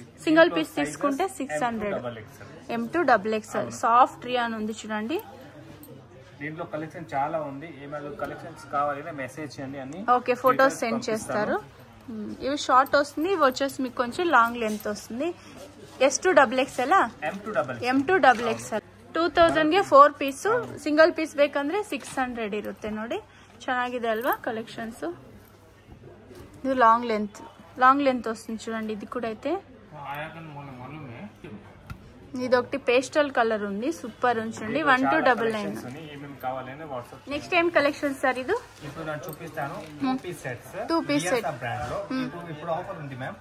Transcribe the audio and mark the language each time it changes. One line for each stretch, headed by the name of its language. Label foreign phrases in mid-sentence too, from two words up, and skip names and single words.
English: single piece
Telugu: తీసుకుంటే 600. M2XXL
English: soft rayon
Telugu: ఉంది చూడండి. దీంట్లో కలెక్షన్ చాలా ఉంది. ఏమైనా కలెక్షన్స్ కావాలంటే మెసేజ్ చేయండి అన్ని. ఓకే,
English: photos send
Telugu: చేస్తారు. ఇవి షార్ట్ వస్తుంది. ఇవి వచ్చేసి మీకు కొంచెం
English: long length
Telugu: వస్తుంది. S2XXL M2XXL
Kannada: 2000 ಗೆ 4 ಪೀಸ್.
English: single piece
Kannada: ಬೇಕಂದ್ರೆ 600 ಇರುತ್ತೆ ನೋಡಿ. ಚೆನ್ನಾಗಿದೆ ಅಲ್ವಾ ಕಲೆಕ್ಷನ್ಸ್. ಇದು
English: long length
Telugu: వస్తుంది చూడండి. ఇది కూడా అయితే ఇది ఒకటి
English: pastel colour
Telugu: ఉంది. సూపర్ ఉంచండి. 1299. నెక్స్ట్ ఏం కలెక్షన్ సార్? ఇది ఇప్పుడు నేను చూపిస్తాను.
English: 2 piece set
Telugu: బ్రాండ్ లో ఇప్పుడు ఆఫర్ ఉంది మ్యామ్.